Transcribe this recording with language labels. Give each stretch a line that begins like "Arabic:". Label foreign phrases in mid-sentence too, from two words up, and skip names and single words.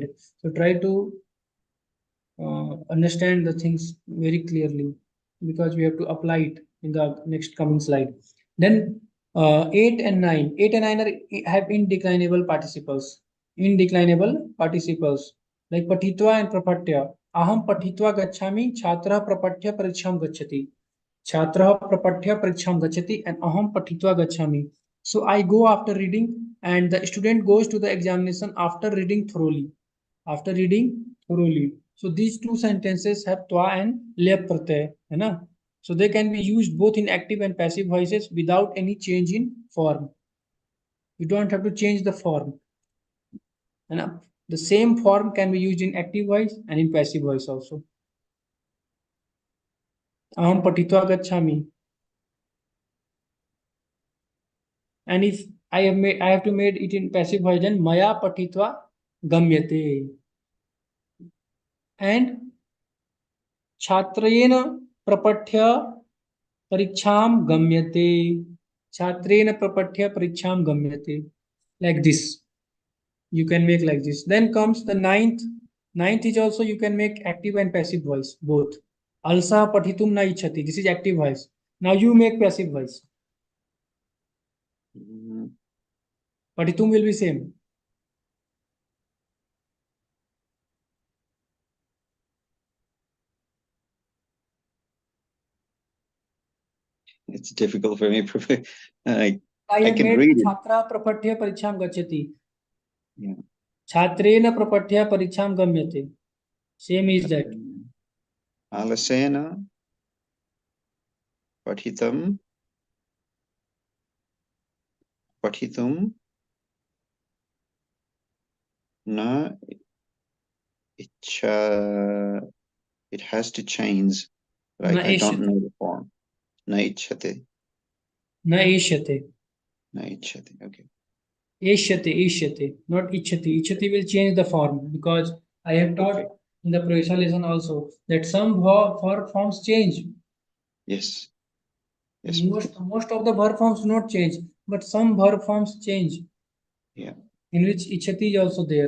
English: So try to understand the things very clearly, because we have to apply it in the next coming slide. Then 8 and 9. 8 and 9 have indeclinable participles. Indeclinable participles like patitva and prapatya.
Sanskrit: अहं पठित्वा गच्छामि, छात्रः प्रपठ्य परीक्षां गच्छति. छात्रः प्रपठ्य परीक्षां गच्छति and अहं पठित्वा गच्छामि.
English: So I go after reading, and the student goes to the examination after reading thoroughly. After reading thoroughly. So these two sentences have twa and lep pratyay,
Hindi: है ना?
English: So they can be used both in active and passive voices without any change in form. You don't have to change the form.
Hindi: है ना?
English: The same form can be used in active voice and in passive voice also.
Sanskrit: अहं पठित्वा गच्छामि.
English: And if I have to make it in passive voice, then
Sanskrit: मया पठित्वा गम्यते. And छात्रेण प्रपठ्य परीक्षाम गम्यते. छात्रेण प्रपठ्य परीक्षाम गम्यते.
English: Like this. You can make like this. Then comes the ninth. Ninth is also you can make active and passive voice, both.
Sanskrit: अलसः पठितुं न इच्छति.
English: This is active voice. Now you make passive voice. Pathitum will be same. It's difficult for me. I I can made read it.
Sanskrit: छात्रः प्रपठ्य परीक्षां गच्छति.
English: Yeah.
Sanskrit: छात्रेण प्रपठ्य परीक्षां गम्यते.
English: Same is that.
Sanskrit: अलसेन पठितुं न इच्छ.
English: It has to change. Like I don't know the form.
Sanskrit: न इच्छते. न इष्यते. न इच्छते. Okay. Ishyate,
English: not ichhati. Ichhati will change the form, because I have taught in the Pravisha lesson also that some verb forms change. Yes. Yes. Most of the verb forms do not change, but some verb forms change. Yeah. In which ichhati is also there.